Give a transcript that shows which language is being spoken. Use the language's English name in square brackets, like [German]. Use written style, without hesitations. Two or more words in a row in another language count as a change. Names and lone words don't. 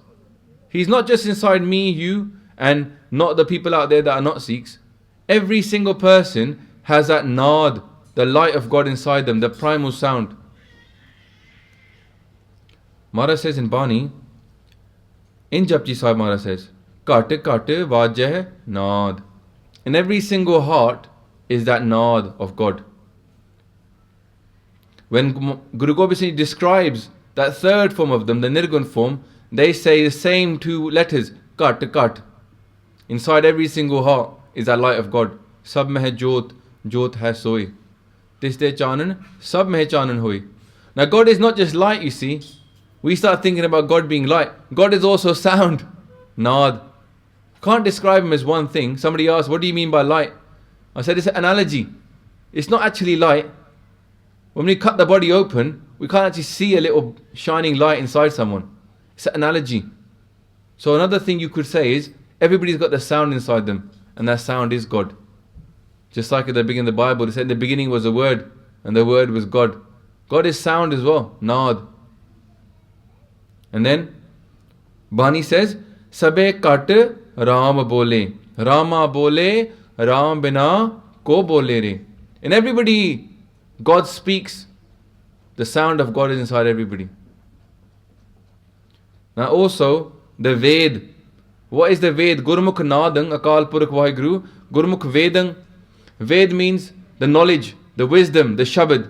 [English] He's not just inside me, you, and not the people out there that are not Sikhs. Every single person has that Nad, the light of God inside them, the primal sound. Maharaj says in Bani, in Japji Sahib Maharaj says, [Punjabi] ਘਟ ਘਟ ਵਾਜੈ ਨਾਦ. [English] In every single heart is that Nad of God. When Guru Gobind Singh describes that 3rd form of them, the Nirgun form, they say the same 2 letters, [Punjabi] ਘਟ ਘਟ. [English] Inside every single heart is that light of God. [Punjabi] ਸਭ ਮਹਿ ਜੋਤਿ ਜੋਤਿ ਹੈ ਸੋਇ. ਤਿਸ ਦੈ ਚਾਨਣਿ ਸਭ ਮਹਿ ਚਾਨਣੁ ਹੋਇ. [English] Now God is not just light, you see. We start thinking about God being light. God is also sound. Nad. Can't describe him as one thing. Somebody asked, what do you mean by light? I said, it's an analogy. It's not actually light. When we cut the body open, we can't actually see a little shining light inside someone. It's an analogy. So another thing you could say is, everybody's got the sound inside them, and that sound is God. Just like at the beginning of the Bible, it said in the beginning was the Word, and the Word was God. God is sound as well, Nad. And then, Bani says, [Punjabi] ਸਭੈ ਘਟ ਰਾਮੁ ਬੋਲੈ ਰਾਮਾ ਬੋਲੈ ਰਾਮ ਬਿਨਾ ਕੋ ਬੋਲੈ ਰੇ. [English] And everybody, God speaks, The sound of God is inside everybody. Now also, the Ved. What is the Ved? [Punjabi] ਗੁਰਮੁਖਿ ਨਾਦੰ ਅਕਾਲ ਪੁਰਖ ਵਾਹਿਗੁਰੂ. ਗੁਰਮੁਖਿ ਵੇਦੰ. [English] Ved means the knowledge, the wisdom, the Shabad.